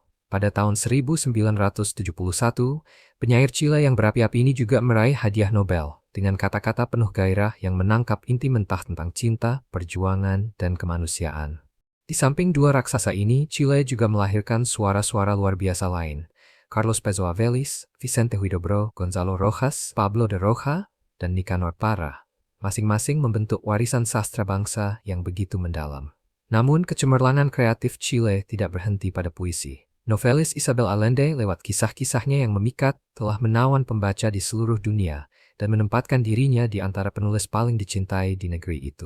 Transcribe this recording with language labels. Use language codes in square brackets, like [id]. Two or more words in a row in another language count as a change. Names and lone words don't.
[id] Pada tahun 1971, penyair Chile yang berapi-api ini juga meraih hadiah Nobel, dengan kata-kata penuh gairah yang menangkap inti mentah tentang cinta, perjuangan, dan kemanusiaan. Di samping dua raksasa ini, Chile juga melahirkan suara-suara luar biasa lain. Carlos Pezo Avellis, Vicente Huidobro, Gonzalo Rojas, Pablo de Roja, dan Nicanor Parra. Masing-masing membentuk warisan sastra bangsa yang begitu mendalam. Namun, kecemerlangan kreatif Chile tidak berhenti pada puisi. Novelis Isabel Allende lewat kisah-kisahnya yang memikat telah menawan pembaca di seluruh dunia dan menempatkan dirinya di antara penulis paling dicintai di negeri itu.